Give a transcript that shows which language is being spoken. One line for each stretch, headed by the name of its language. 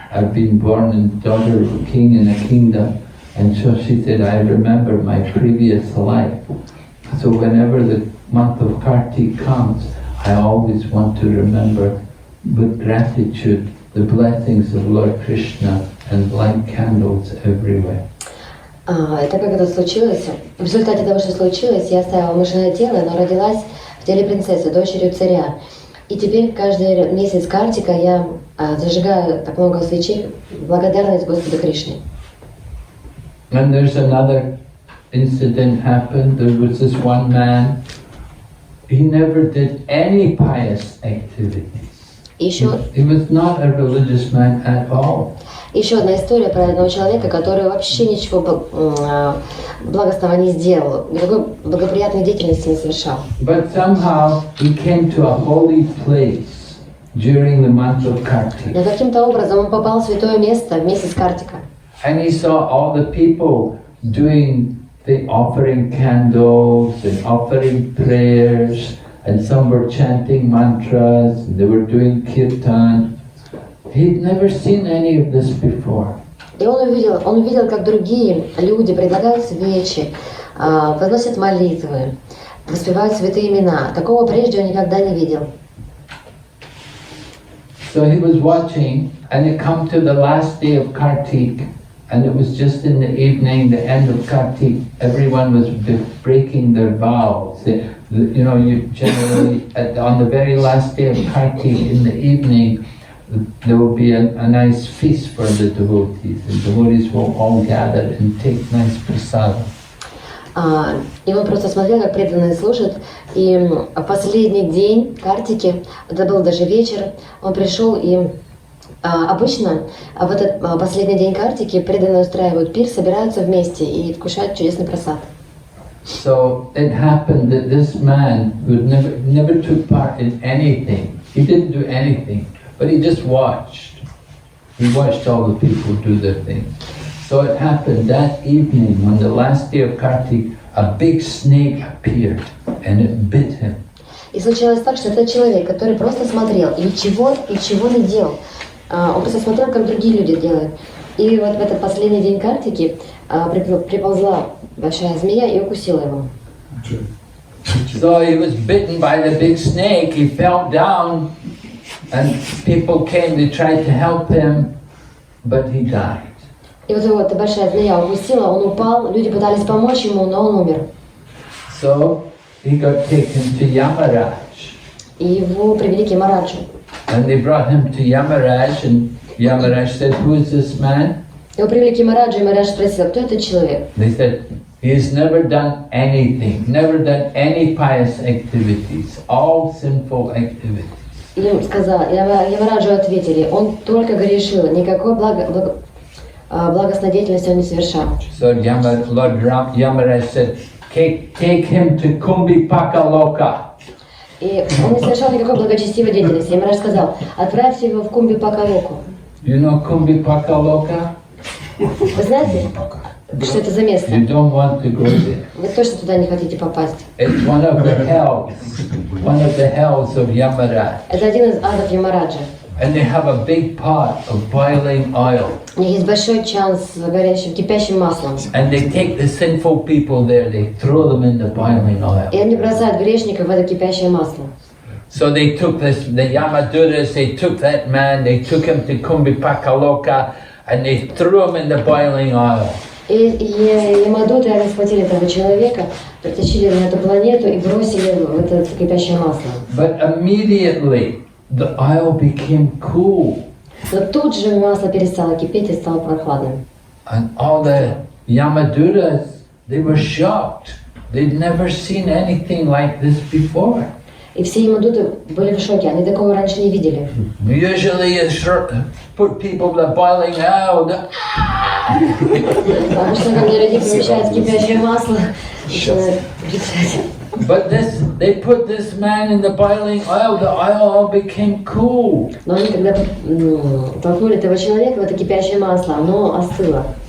English: I've been born and daughter of a king in a kingdom. And so she said, I remember my previous life. So whenever the month of Kartik comes, I always want to remember with gratitude the blessings of Lord Krishna and light candles everywhere.
Russian: Это как это случилось? В результате того, что случилось, я оставила мышиное тело, но родилась в теле принцессы, дочерью царя. И теперь каждый месяц Картика я зажигаю так много свечей в благодарность Господу Кришне.
English: And there's another incident happened. There was this one man, he never did any pious activities. He was not a religious man at all.
Russian: Еще одна история про одного человека, который вообще ничего благостного не сделал, никакой благоприятной деятельности не совершал.
English: But somehow he came to a holy place during the month of Kartik.
Russian: Но каким-то образом он попал в святое место в месяц Картика.
English: And he saw all the people doing the offering candles and offering prayers, and some were chanting mantras, and they were doing kirtan. He'd never seen any of this before.
Russian: И он увидел, как другие люди предлагают свечи, возносят молитвы, воспевают святые имена. Такого прежде он никогда не видел.
English: So he was watching, and it come to the last day of Kartik, and it was just in the evening, the end of Kartik. Everyone was breaking their vows. You generally on the very last day of Kartik in the evening, there will be a nice feast for the devotees. The devotees will all gather and take nice prasad.
Russian: И он просто смотрел, как преданные служат. И в последний день Картики, это был даже вечер, он пришел и обычно в этот последний день Картики преданные устраивают пир, собираются вместе и вкушают чудесный прасад.
English: So it happened that this man who never took part in anything, he didn't do anything, but he just watched. He watched all the people do their thing. So it happened that evening, on the last day of Kartik, a big snake appeared and it bit him.
Russian: И случилось так, что этот человек, который просто смотрел и ничего не делал, он просто смотрел, как другие люди делают. И вот в этот последний день Картики приползла большая змея и укусила его.
English: So he was bitten by the big snake, he fell down, and people came, they tried to help him, but he died.
Russian: И вот его эта большая змея укусила, он упал, люди пытались помочь ему, но он умер.
English: So he got taken to Yamaraj.
Russian: И его привели к Ямараджу.
English: And they brought him to Yamaraj, and Yamaraj said, "Who is this man?"
Russian: Его привели к Ямараджу, и Ямарадж спросил, кто этот человек?
English: They said, "He has never done anything, never done any pious activities, all sinful activities."
Russian: И им Ямараджу ответили, он только грешил, никакой благостной деятельности он не совершал.
English: So Lord Yamaraj said, take him to Kumbhipaka Loka.
Russian: И он не совершал никакой благочестивой деятельности. И Марадж сказал, отправьте его в Кумби-Пакалоку.
English: You know Kumbhi-Pakaloka?
Russian: Вы знаете, что это за место?
English: You don't want to go there.
Russian: Вы точно туда не хотите попасть.
English: It's one of the hells of Yamaraj.
Russian: Это один из адов Ямараджа.
English: And they have a big pot of boiling oil.
Russian: У них есть большой чан с горящим, кипящим маслом.
English: And they take the sinful people there, they throw them in the boiling oil.
Russian: И они бросают грешников в это кипящее масло.
English: So they took the Yamaduras, they took that man, they took him to Kumbhi-Pakaloka, and they threw him in the boiling oil.
Russian: И Ямадуты, они схватили этого человека, притащили на эту планету и бросили в это кипящее масло.
English: But immediately, the oil became cool.
Russian: Но тут же масло перестало кипеть и стало прохладным.
English: And all the Yamaduras, they were shocked. They'd never seen anything like this before.
Russian: И все Ямадуты были в шоке, они такого раньше не видели.
English: Usually you put people in the boiling oil.
Russian: Обычно, когда людей помещают в кипящее масло, начинают кричать.
English: But they put this man in the boiling oil, the oil all became cool.
Russian: Но они когда толкнули этого человека в это кипящее масло, оно остыло.